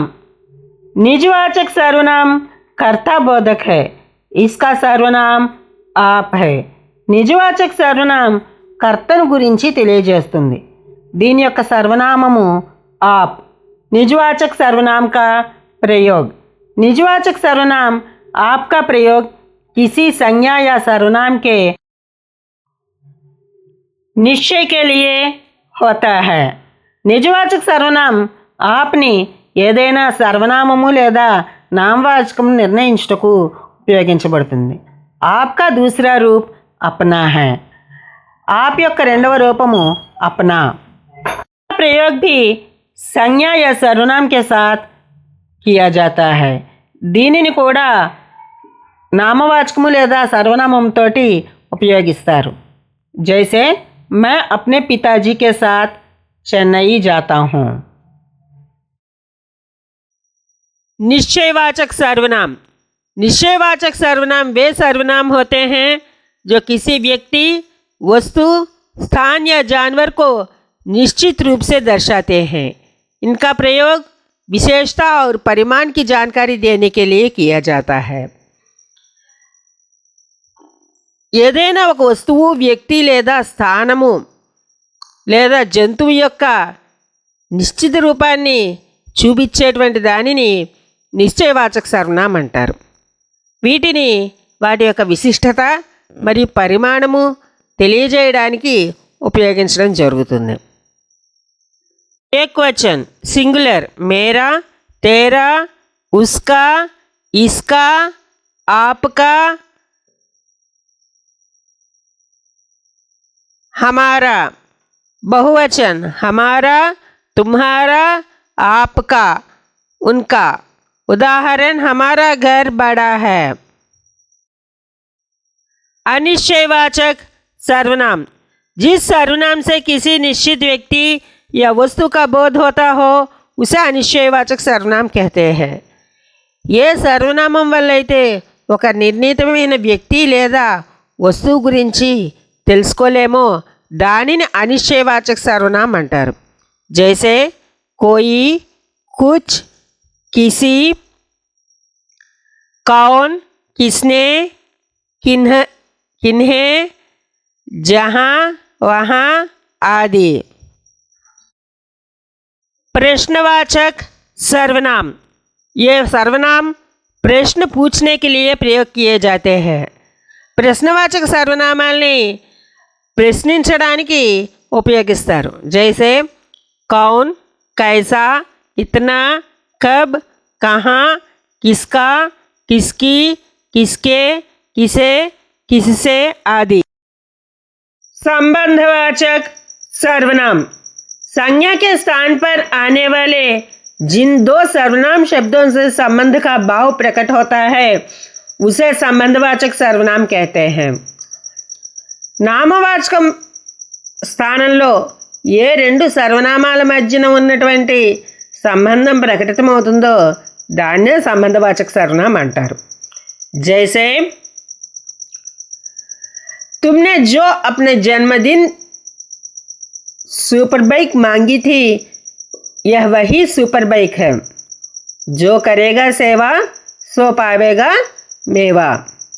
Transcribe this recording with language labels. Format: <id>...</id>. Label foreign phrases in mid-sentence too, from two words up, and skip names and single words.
<hi>निजवाचक सर्वनाम कर्ता बोधक है. इसका सर्वनाम आप है.</hi> <te>నిజవాచక సర్వనామం కర్తను గురించి తెలియజేస్తుంది. దీని యొక్క సర్వనామము</te> <hi>आप. निजवाचक सर्वनाम का प्रयोग। निजवाचक सर्वनाम आपका प्रयोग किसी संज्ञा या सर्वनाम के निश्चय के लिए होता है।</hi> <te>నిజవాచక సర్వనామం ఆప్ని ఏదైనా సర్వనామము లేదా నామవాచకం నిర్ణయించుటకు ఉపయోగించబడుతుంది।</te> <hi>आपका दूसरा रूप अपना है। आप</hi> <te>యొక్క రెండవ రూపము</te> <hi>अपना। प्रयोग भी संज्ञा या सर्वनाम के साथ किया जाता है।</hi> <te>దీనిని కూడా నామవాచకము లేదా సర్వనామంతోటి ఉపయోగిస్తారు।</te> <hi>जैसे मैं अपने पिताजी के साथ चेन्नई जाता हूँ। निश्चयवाचक सर्वनाम। निश्चयवाचक सर्वनाम वे सर्वनाम होते हैं जो किसी व्यक्ति, वस्तु, स्थान या जानवर को निश्चित रूप से दर्शाते हैं। इनका प्रयोग विशेषता और परिमाण की जानकारी देने के लिए किया जाता है।</hi> <te>ఏదైనా ఒక వస్తువు, వ్యక్తి లేదా స్థానము లేదా జంతువు యొక్క నిశ్చిత రూపాన్ని చూపించేటువంటి దానిని నిశ్చయవాచక సర్వనామం అంటారు। వీటిని వాటి యొక్క విశిష్టత మరియు పరిమాణము తెలియజేయడానికి ఉపయోగించడం జరుగుతుంది।</te> <hi>एकवचन सिंगुलर मेरा, तेरा, उसका, इसका, आपका, हमारा। बहुवचन हमारा, तुम्हारा, आपका, उनका। उदाहरण हमारा घर बड़ा है। अनिश्चयवाचक सर्वनाम जिस सर्वनाम से किसी निश्चित व्यक्ति या वस्तु का बोध होता हो उसे अनिश्चयवाचक सर्वनाम कहते हैं।</hi> <te>ఏ సర్వనామం వల్ల అయితే ఒక నిర్ణీతమైన వ్యక్తి లేదా వస్తువు గురించి తెలుసుకోలేమో దానిని అనిశ్చయవాచక సర్వనామం అంటారు।</te> <hi>जैसे कोई, कुछ, किसी, कौन, किसने, किन्हें, जहाँ, वहाँ आदि। प्रश्नवाचक सर्वनाम ये सर्वनाम प्रश्न पूछने के लिए प्रयोग किए जाते हैं।</hi> <te>ప్రశ్నవాచక సర్వనామాల్ని ప్రశ్నించడానికి ఉపయోగిస్తారు।</te> <hi>जैसे कौन, कैसा, कितना, कब, कहाँ, किसका, किसकी, किसके, किसे, किससे आदि। संबंधवाचक सर्वनाम संज्ञा के स्थान पर आने वाले जिन दो सर्वनाम शब्दों से संबंध का भाव प्रकट होता है उसे संबंधवाचक सर्वनाम कहते हैं।</hi> <te>నామవాచకం స్థానంలో ఏ రెండు సర్వనామాల మధ్యన ఉన్నటువంటి సంబంధం ప్రకటితమవుతుందో దాన్నే సంబంధవాచక సర్వనామం అంటారు।</te> <hi>जैसे तुमने जो अपने जन्मदिन</hi> <en>super bike</en> <hi>मांगी थी यह वही</hi> <en>super bike</en> <hi>है। जो करेगा सेवा सो पावेगा मेवा।</hi>